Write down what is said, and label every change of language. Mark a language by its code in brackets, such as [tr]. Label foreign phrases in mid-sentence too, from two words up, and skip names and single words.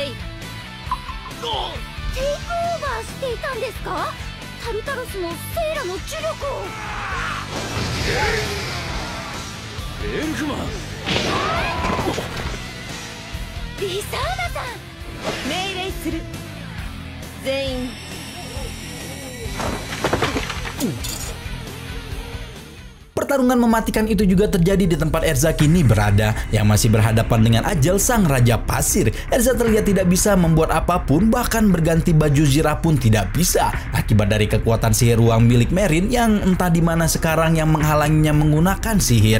[ja] テイクオーバーしていたんですか？タルタロスのセイラの呪力を。エルフマン、リサーナさん、命令する。全員 [id] Pertarungan mematikan itu juga terjadi di tempat Erza kini berada, yang masih berhadapan dengan Ajal sang Raja Pasir. Erza terlihat tidak bisa membuat apapun, bahkan berganti baju zirah pun tidak bisa, akibat dari kekuatan sihir ruang milik Merin yang entah di mana sekarang yang menghalanginya menggunakan sihir.